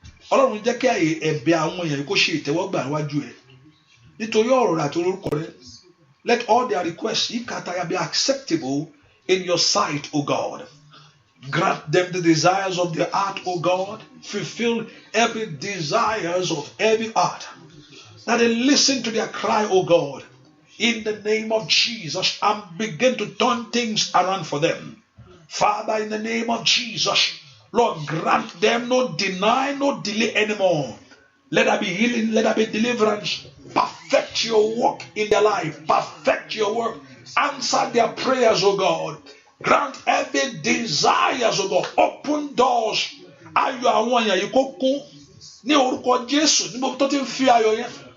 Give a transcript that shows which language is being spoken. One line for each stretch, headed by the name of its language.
Yoruba: Ọlọ́run jẹ́ kí àyè ẹ̀bẹ̀ àwọn èèyàn kó ṣe ìtẹ́wọ́gbà níwájú ẹ̀ nítorí ọ̀rọ̀ rẹ̀ àti orúkọ rẹ̀.
English: Let all their requests be acceptable in your sight, O God. Grant them the desires of their heart, O God. Fulfill every desires of every heart. That they listen to their cry, O God, in the name of Jesus, and begin to turn things around for them. Father, in the name of Jesus, Lord, grant them no deny, no delay anymore. Let there be healing, let there be deliverance. Perfect your work in their life. Perfect your work. Answer their prayers, O God. Grant every desires, O God. Open doors.
Yoruba: Ayọ̀ àwọn èèyàn yìí kó kún ní orúkọ Jésù ní gbogbo tó ti ń fi ayọ̀ yẹn.